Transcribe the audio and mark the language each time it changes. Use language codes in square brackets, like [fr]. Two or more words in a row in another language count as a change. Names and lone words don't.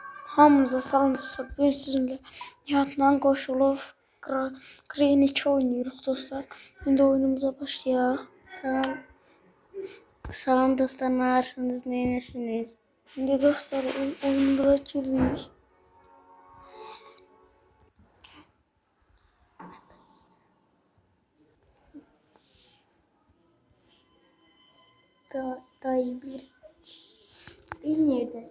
[az] Hamınıza salam dostlar. [tr] Bugün sizinle Nihat'la qoşulur Crane 2 oynuyoruz dostlar. Şimdi oyunumuza başlayaq. [az] Salam dostlar, narsınız, neyirsiniz? [tr] Şimdi dostlar oyunumuza giririk. Dayı bir neredesin?